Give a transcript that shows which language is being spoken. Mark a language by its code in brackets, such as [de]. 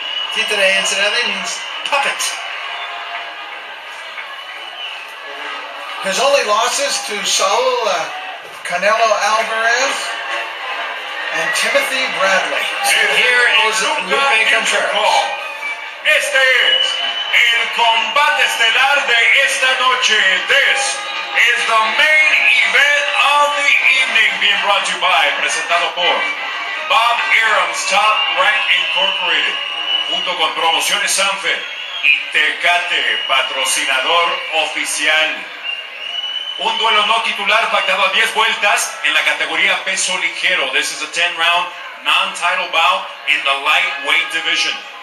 [en] Titere, incidentally, means puppet. His only losses to Saul Canelo Alvarez and Timothy Bradley. And here is Lupe Contreras. [es] Este es el combate estelar de esta noche. [en] This is the main event of the evening, being brought to you by, [es] presentado por [en] Bob Arum's Top Rank Incorporated, [es] junto con Promociones Sanfer y Tecate, patrocinador oficial. Un duelo no titular pactado a 10 vueltas en la categoría peso ligero. [en] This is a 10-round non-title bout in the lightweight division.